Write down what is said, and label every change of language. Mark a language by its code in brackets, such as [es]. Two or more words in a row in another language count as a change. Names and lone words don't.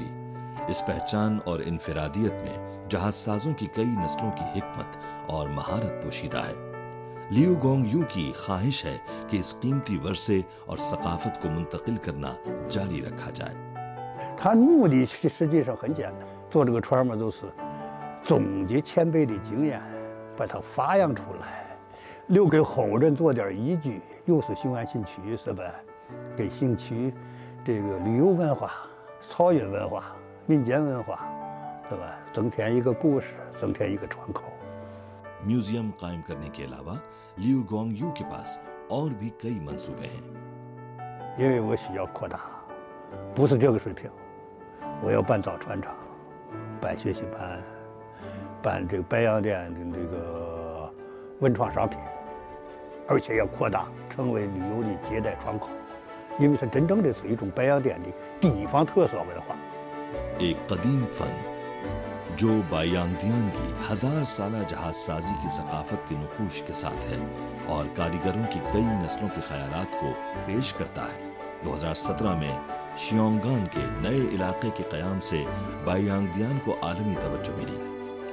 [ur] اس پہچان اور انفرادیت میں جہازسازوں کی کئی نسلوں کی حکمت اور مہارت پوشیدہ ہے. لیو گونگیو کی خواہش ہے کہ اس قیمتی ورثے اور ثقافت کو منتقل کرنا جاری رکھا جائے. [zh] 它目的实际上很简单，做这个船嘛，都是总结前辈的经验，把它发扬出来，留给后人做点依据，又是雄安新区是吧？给新区这个旅游文化、草原文化、民间文化，对吧？增添一个故事，增添一个窗口。 [ur] میوزیم قائم کرنے کے علاوہ لیو گونگیو کے پاس اور بھی کئی منصوبے ہیں. [zh] 因为我需要扩大，不是这个水平，我要办造船厂，办学习班，办这个白洋淀的这个文创商品，而且要扩大，成为旅游的接待窗口，因为它真正的是一种白洋淀的地方特色文化。 [ur] ایک قدیم فن جو بایانگدیانگ کی 1000 سالہ جہاز سازی کی ثقافت کے نقوش کے ساتھ ہے اور کاریگروں کی کئی نسلوں کے خیالات کو پیش کرتا ہے. 2017 میں شیونگان کے نئے علاقے کے قیام سے بایانگدیانگ کو عالمی توجہ ملی.